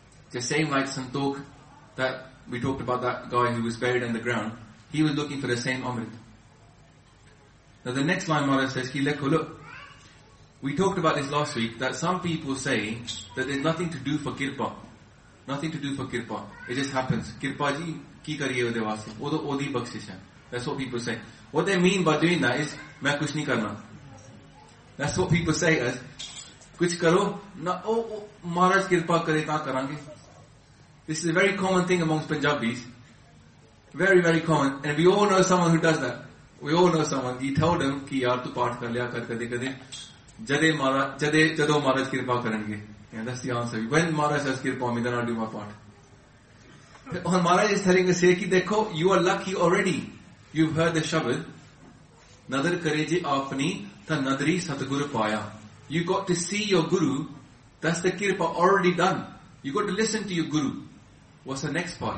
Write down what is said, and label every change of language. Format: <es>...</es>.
<en>The same like Santok, that we talked about that guy who was buried in the ground, he was looking for the same Amrit. Now the next line Maharaj says,</en> <pa>ki lekho,</pa> <en>look, we talked about this last week, that some people say that there's nothing to do for kirpa. Nothing to do for kirpa. It just happens.</en> <pa>ਕਿਰਪਾ ਜੀ ਕੀ ਕਰੀਏ ਓਦੇ ਵਾਸਤੇ. ਵੋ ਤੋ ਓਦੀ ਬਖ਼ਸ਼ਿਸ਼ ਹੈ.</pa> <en>That's what people say. What they mean by doing that is,</en> <pa>ਮੈਂ ਕੁਝ ਨਹੀਂ ਕਰਨਾ.</pa> <en>That's what people say as,</en> <pa>ਕੁਝ ਕਰੋ, ਨਾ, ਮਹਾਰਾਜ ਕਿਰਪਾ ਕਰੇ ਤਾ ਕਰਾਂਗੇ.</pa> <en>This is a very common thing amongst Punjabis. Very, very common. And we all know someone who does that. We all know someone. He told them,</en> <pa>ਕਿ ਯਾਰ ਤੂ ਪਾਠ ਕਰ ਲਿਆ ਕਰ ਕਦੇ ਕਦੇ. ਜਦੋ ਮਹਾਰਾਜ ਕਿਰਪਾ ਕਰਾਂਗੇ.</pa> <en>And that's the answer. When Maharaj has kirpa me, then I'll do my part. And Maharaj is telling us here,</en> <pa>ki dekho,</pa> <en>you are lucky already. You've heard the Shabad.</en> <pa>Nadar kare je aapni ta nadri satguru paya.</pa> <en>You got to see your guru. That's the kirpa already done. You got to listen to your guru. What's the next part?</en>